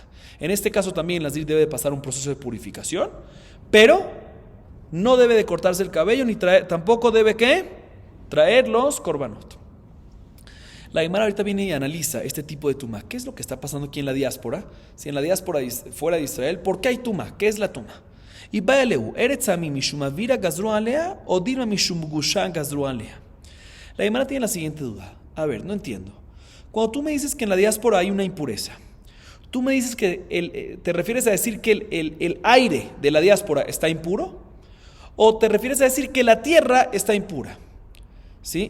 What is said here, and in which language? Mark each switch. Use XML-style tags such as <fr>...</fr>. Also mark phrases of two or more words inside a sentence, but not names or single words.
<es>En este caso también el nazir debe de pasar un proceso de purificación, pero no debe de cortarse el cabello ni tampoco debe traer los korbanot. La Gemara ahorita viene y analiza este tipo de tuma. ¿Qué es lo que está pasando aquí en la diáspora? Si en la diáspora fuera de Israel, ¿por qué hay tuma? ¿Qué es la tuma?</es> <arc>ובאלו, ארץ עמים משום אוירא גזרו עליה או דלמא משום גושא גזרו עליה.</arc> <es>La Gemara tiene la siguiente duda. A ver, no entiendo. Cuando tú me dices que en la diáspora hay una impureza, tú me dices que ¿te refieres a decir que el aire de la diáspora está impuro? ¿O te refieres a decir que la tierra está impura? ¿Sí?</es>